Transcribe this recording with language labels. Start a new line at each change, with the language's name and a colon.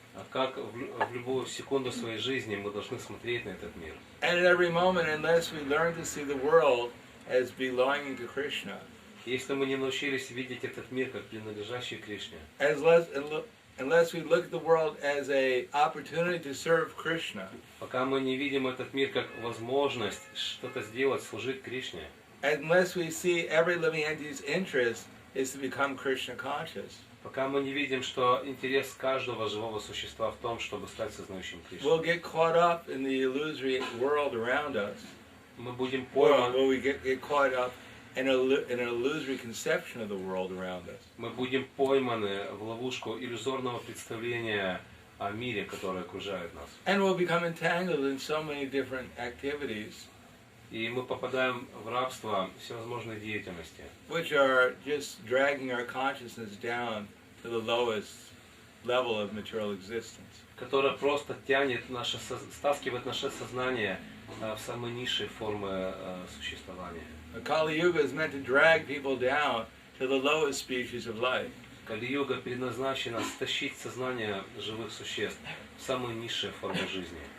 Russian: Как в любую секунду своей жизни мы должны смотреть на этот мир.
English: And at every moment, unless we learn to see the world as belonging to Krishna,
Russian: Если мы не научились видеть этот мир как принадлежащий Кришне,
English: unless we look at the world as an opportunity to serve Krishna,
Russian: пока мы не видим этот мир как возможность что-то сделать, служить Кришне,
English: unless we see every living entity's interest is to become Krishna conscious,
Russian: пока мы не видим, что интерес каждого живого существа в том, чтобы стать сознающим Кришну,
English: we'll get caught up in the illusory world around us.
Russian: мы будем
English: Well,
Russian: пойманы,
English: we get caught up in an illusory conception of the world around us.
Russian: мы будем пойманы в ловушку иллюзорного представления о мире, который окружает нас.
English: And we'll become entangled in so many different activities,
Russian: И мы попадаем в рабство всевозможной деятельности,
English: which are just dragging our consciousness down to the lowest level of material existence.
Russian: которая просто стаскивает наше сознание в самые низшие формы существования.
English: Kali Yuga is meant to drag people down to the lowest species of life.
Russian: Кали-юга предназначена стащить сознание живых существ в самые низшие формы жизни.